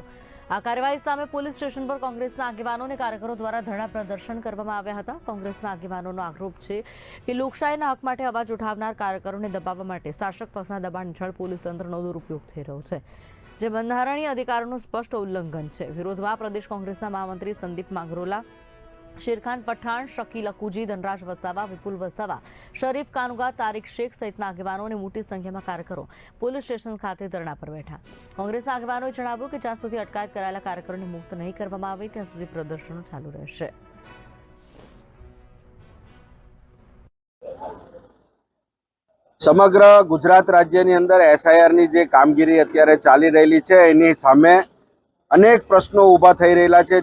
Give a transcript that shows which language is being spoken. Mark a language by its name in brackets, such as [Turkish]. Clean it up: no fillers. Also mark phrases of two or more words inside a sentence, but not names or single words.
[Gujarati] આ કાર્યવાહી સામે પોલીસ સ્ટેશન પર કોંગ્રેસના આગેવાનો અને કાર્યકરો દ્વારા ધરણા પ્રદર્શન કરવામાં આવ્યા હતા। કોંગ્રેસના આગેવાનોનો આરોપ છે કે લોકશાહીના હક માટે અવાજ ઉઠાવનાર કાર્યકરોને દબાવવા માટે શાસક પક્ષના દબાણ હેઠળ પોલીસ તંત્રનો દુરુપયોગ થઈ રહ્યો છે, જે બંધારણીય અધિકારોનું સ્પષ્ટ ઉલ્લંઘન છે। વિરોધમાં પ્રદેશ કોંગ્રેસના મહામંત્રી સંદીપ માંગરોલા, शेरखान पठान, शकील अकूजी, धनराज वसावा, विपुल वसावा, शरीफ कानुगा, तारिक शेख सहितना આગેવાનો અને મોટી સંખ્યામાં કાર્યકરો પોલીસ સ્ટેશન ખાતે ધરણા પર બેઠા। કોંગ્રેસના આગેવાનોએ જણાવ્યું કે જ્યાં સુધી અટકાયત કરાયેલા કાર્યકરોને મુક્ત નહીં કરવામાં આવે ત્યાં સુધી પ્રદર્શનો ચાલુ રહેશે। સમગ્ર ગુજરાત રાજ્યની અંદર એસઆઈઆરની જે કામગીરી અત્યારે ચાલી રહેલી છે એની સામે અનેક પ્રશ્નો ઊભા થઈ રહેલા છે।